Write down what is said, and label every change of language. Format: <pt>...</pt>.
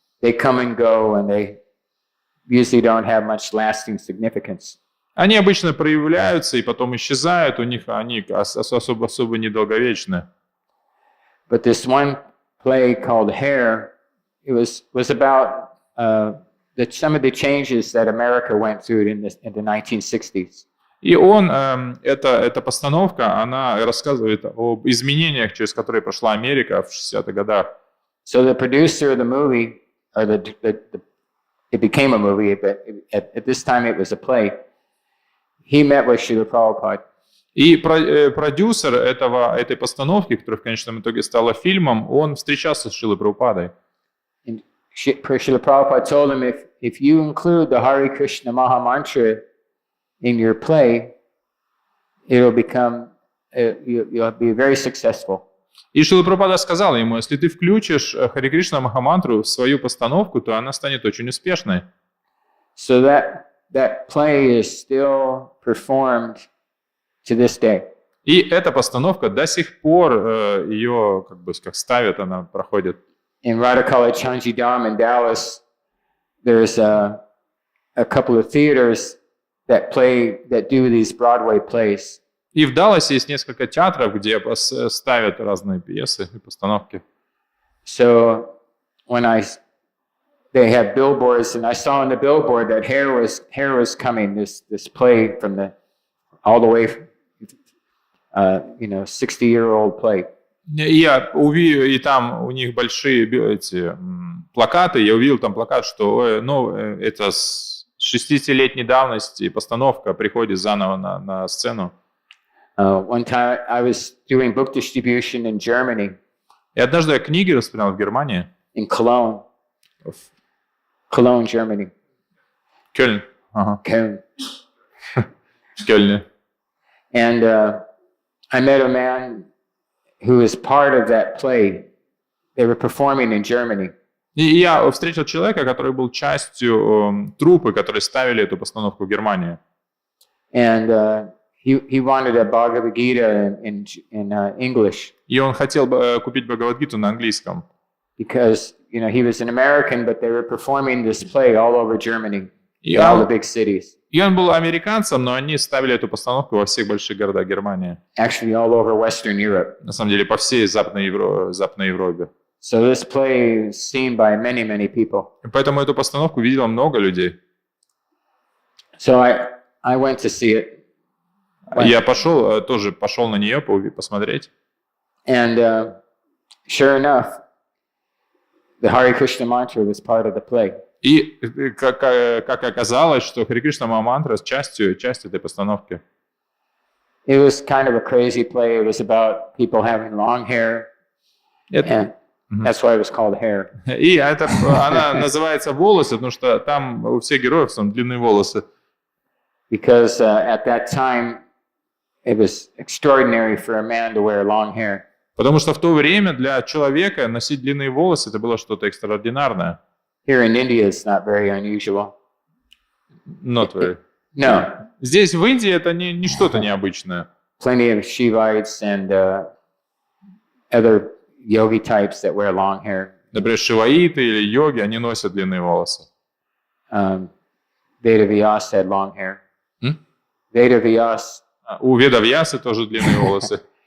<en>They come and go and they usually don't have much lasting significance.</en> <ru>Они обычно проявляются и потом исчезают, они особо недолговечны.</ru> <en>But this one play called Hair, it was about some of the changes that America went through in the 1960s.</en> <ru>И он, эта постановка, она рассказывает об изменениях, через которые прошла Америка в 60-х годах.</ru> <en>So the producer of the movie, or it became a movie, but at this time it was a play. He met with Srila Prabhupada.</en> <ru>И продюсер этой постановки, которая в конечном итоге стала фильмом, он встречался с Шрилой Прабхупадой.</ru> <en>And Srila Prabhupada told him, if you include the Hare Krishna Maha Mantra in your play, it'll become, you'll be very successful.</en> <ru>И Шрила Прабхупада сказал ему, если ты включишь Харе Кришна Махамантру в свою постановку, то она станет очень успешной.</ru> <en>So that play is still performed to this day.</en> <ru>И эта постановка до сих пор ее как ставят, она проходит.</ru> <en>In Caitanya-charitamrita in Dallas, there's a couple of theaters that do these Broadway plays.</en> <ru>И в Далласе есть несколько театров, где ставят разные пьесы и постановки.</ru> <en>So when they have billboards, and I saw on the billboard that hair was coming. This play from all the way, 60-year-old play.</en> <ru>Я увидел, и там у них большие эти плакаты. Я увидел там плакат, что это с 60-летней давности постановка приходит заново на сцену.</ru> <en>One time I was doing book distribution in Germany.</en> <ru>И однажды я книги распространял в Германии.</ru> <en>In Cologne. Cologne, Germany.</en> <ru>Кёльн. Ага.</ru> <en>Cologne.</en> <ru>В Кёльне.</ru> <en>And I met a man who was part of that play. They were performing in Germany.</en> <ru>И я встретил человека, который был частью труппы, которые ставили эту постановку в Германии.</ru> <en>And he wanted a Bhagavad Gita in English.</en> <ru>И он хотел купить Бхагавад-гиту на английском.</ru> <en>Because he was an American, but they were performing this play all over Germany, in all the big cities.</en> <ru>И он был американцем, но они ставили эту постановку во всех больших городах Германии.</ru> <en>Actually, all over Western Europe.</en> <ru>На самом деле, по всей Западной Европе.</ru> <en>So this play is seen by many, many people.</en> <ru>И поэтому эту постановку видело много людей.</ru> <en>So I went to see it.</en> <ru>Я тоже пошел на нее посмотреть.</ru> <en>And sure enough, the Hare Krishna mantra was part of the play.</en> <ru>И как оказалось, что Харе Кришна Махамантра частью этой постановки.</ru> <en>It was kind of a crazy play. It was about people having long hair. And that's why it was called hair.</en> <ru>И она называется волосы, потому что там у всех героев там длинные волосы.</ru> <en>Because at that time, it was extraordinary for a man to wear long hair.</en> <ru>Потому что в то время для человека носить длинные волосы это было что-то экстраординарное.</ru> <en>Here in India, it's not very unusual. Not very. No.</en> <ru>Здесь в Индии это не что-то необычное.</ru> <en>Plenty of Shivites and other yogi types that wear long hair.</en> <ru>Например, шиваиты или йоги, они носят длинные волосы.</ru> <en>Vedavyas had long hair. Vedavyas.</en> <ru>У Ведавьясы тоже длинные волосы.</ru>